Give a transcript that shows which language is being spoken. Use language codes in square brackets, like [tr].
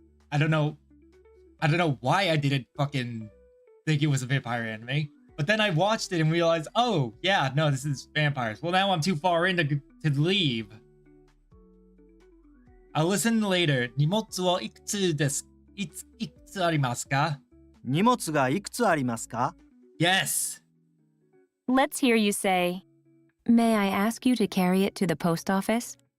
[en] I don't know why I didn't fucking think it was a vampire anime. But then I watched it and realized, oh, yeah, no, this is vampires. Well, now I'm too far in to leave. I'll listen later. [ja] 荷物は ikutsu desu? いくつありますか? 荷物がいくつありますか? [en] Yes. Let's hear you say, may I ask you to carry it to the post office?